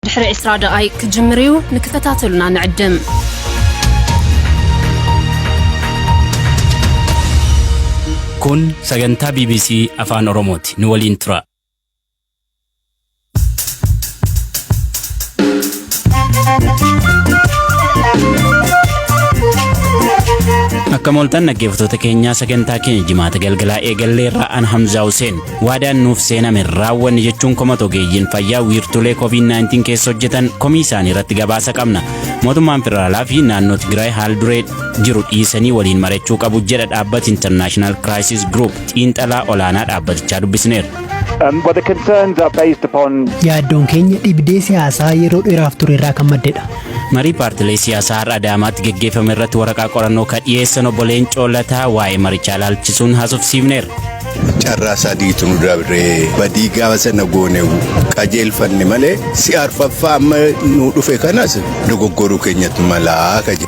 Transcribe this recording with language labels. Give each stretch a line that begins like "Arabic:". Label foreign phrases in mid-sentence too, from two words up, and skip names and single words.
Tigrinya: ድሕሪ 20 ደቂቃ ክጅምር እዩ ንክተታተሉና ንዕድም
Oromo: kun sagantaa BBC Afaan Oromooti nu waliin tura. Akka mooltan dhaggeeffattoota keenyaa sagantaa keenya jimaata galgalaa eegallee irraa Hamza Hussein waadaan nuuf seename raawwanne jechuun koma ogeeyyiin fayyaa wiirtulee COVID-19 keessa hojjetan komii isaanii irratti gabaasa qabna. Mootummaan federaalaa fi naannoo Tigraay haal duree jiru dhiisanii waliin marachuu qabu jedha dhaabbati International Crisis Group xiinxalaa olaanaa dhaabbatichaa dubbisneera.
English: But the concerns are based upon
Oromo: yaaddoon keenya dhibdee siyaasaa yeroo dheeraaf ture irraa kan maddedha. Marii paartilee siyaasaa har'a Adaamaatti geggeeffame irratti waraqaa qorannoo kan dhiyeessan obbo Leencoo Lataa waa'ee marichaa ilaalchisuun haasofsiifneera. Carraa sadiitu nu dabree badii gaafa sana goonewu qajeelfanne malee si'aarfaffaa amma nu dhufe kanas dogoggoruu keenyatti malaa kaje.